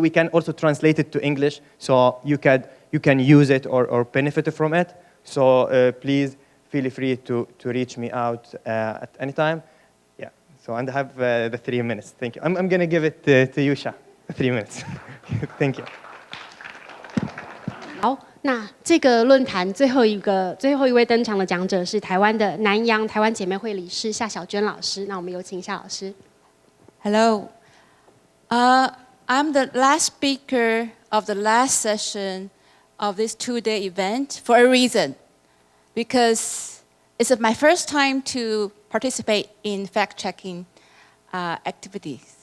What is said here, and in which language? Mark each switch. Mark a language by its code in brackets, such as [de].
[en] We can also translate it to English, so you can use it or benefit from it. So please feel free to reach me out at any time. Yeah. So and I have the 3 minutes. Thank you. I'm going to give it to you, Shah. 3 minutes. Thank you. [zh] 好，那这个论坛最后一位登场的讲者是台湾的南洋台湾姐妹会理事夏小娟老师。那我们有请夏老师。 [en] Hello. I'm the last speaker of the last session of this 2-day event for a reason. Because it's my first time to participate in fact-checking activities.